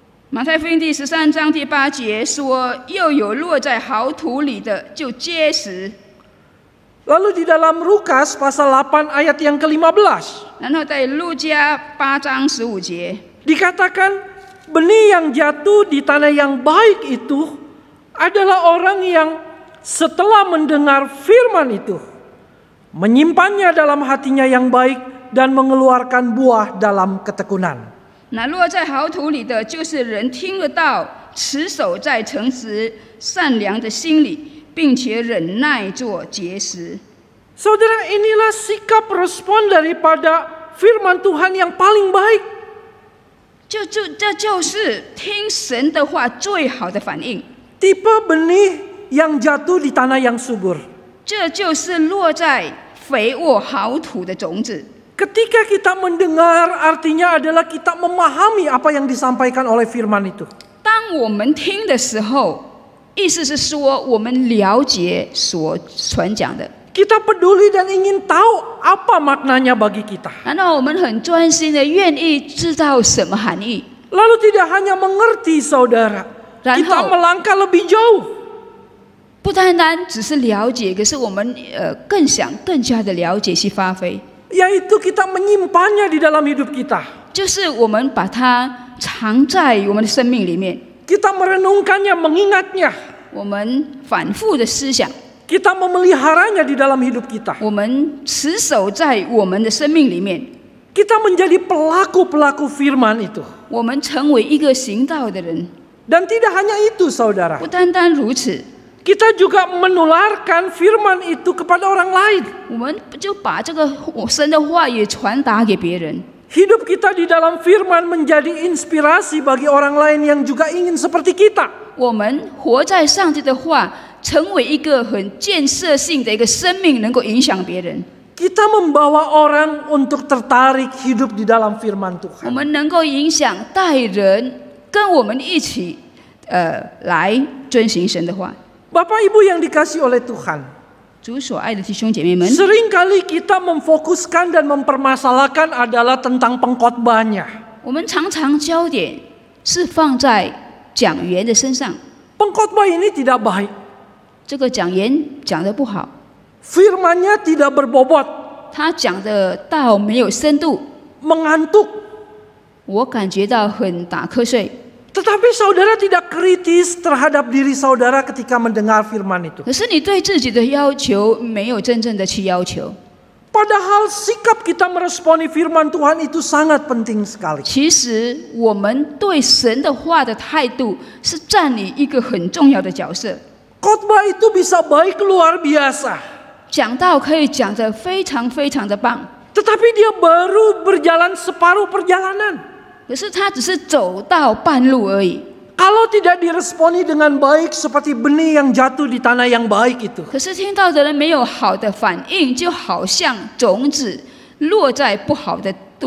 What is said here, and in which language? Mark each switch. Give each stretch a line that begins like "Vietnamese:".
Chinese: 马太福音第13章第8节说：“又有落在好土里的，就结实。”
Indonesian: Lalu di dalam Lukas pasal 8 ayat yang ke-15
Chinese: 然后在路加8章15节
Indonesian: dikatakan benih yang jatuh di tanah yang baik itu adalah orang yang setelah mendengar firman itu menyimpannya dalam hatinya yang baik dan mengeluarkan buah dalam ketekunan.
Chinese: 那落在好土里的，就是人听了道，持守在诚实善良的心里，并且忍耐做结实。
Indonesian: Saudara, inilah sikap respon daripada firman Tuhan yang paling baik.
Chinese: 这就是听神的话最好的反应。
Indonesian: Tipe benih yang jatuh di tanah yang subur.
Chinese: 这就是落在肥沃好土的种子。
Indonesian: Ketika kita mendengar, artinya adalah kita memahami apa yang disampaikan oleh firman itu.
Chinese: 当我们听的时候，意思是说我们了解所传讲的，
Indonesian: Kita peduli dan ingin tahu apa maknanya bagi kita.
Chinese: 然后我们很专心的愿意知道什么含义，
Indonesian: Lalu tidak hanya mengerti saudara, Dan kita hao- melangkah lebih jauh.
Chinese: 不单单只是了解，可是我们更想更加的了解去发挥，
Indonesian: Yaitu kita menyimpannya di dalam hidup kita.
Chinese: 就是我们把它藏在我们的生命里面，
Indonesian: Kita merenungkannya, mengingatnya.
Chinese: 我们反复的思想，
Indonesian: Kita memeliharanya di dalam hidup kita.
Chinese: 我们持守在我们的生命里面，
Indonesian: Kita menjadi pelaku-pelaku firman itu.
Chinese: 我们成为一个行道的人。
Indonesian: Dan tidak hanya itu saudara.
Chinese: 不单单如此，
Indonesian: Kita juga menularkan firman itu kepada orang lain.
Chinese: 我们就把这个神的话也传达给别人。
Indonesian: Hidup kita di dalam firman menjadi inspirasi bagi orang lain yang juga ingin seperti kita.
Chinese: 我们活在上帝的话，成为一个很建设性的一个生命，能够影响别人。
Indonesian: Kita membawa orang untuk tertarik hidup di dalam firman
Chinese: 我
Indonesian: Tuhan.
Chinese: 们能够影响带人跟我们一起，来遵行神的话。
Indonesian: Bapak Ibu yang dikasihi oleh Tuhan,
Chinese: 主所爱的弟兄姐妹们，
Indonesian: seringkali kita memfokuskan dan mempermasalahkan adalah tentang pengkhotbahnya.
Chinese: 我们常常焦点是放在讲员的身上，
Indonesian: Pengkhotbah ini tidak baik.
Chinese: 这个讲员讲得不好，
Indonesian: Firman-nya tidak berbobot,
Chinese: 他讲的道没有深度，
Indonesian: mengantuk.
Chinese: 我感觉到很打瞌睡。
Indonesian: Tetapi saudara tidak kritis terhadap diri saudara ketika mendengar firman itu.
Chinese: 可是你对自己的要求没有真正的去要求。
Indonesian: Padahal sikap kita meresponi firman Tuhan itu sangat penting sekali.
Chinese: 其实我们对神的话的态度是占领一个很重要的角色。
Indonesian: Khotbah itu bisa baik luar biasa.
Chinese: 讲道可以讲得非常非常的棒，
Indonesian: Tetapi dia baru berjalan separuh perjalanan.
Chinese: 可是他只是走到半路而已。
Indonesian: Kalau tidak diresponi dengan baik seperti benih yang jatuh di tanah yang baik itu.
Chinese: 可是听到的人没有好的反应，就好像种子落在不好的土。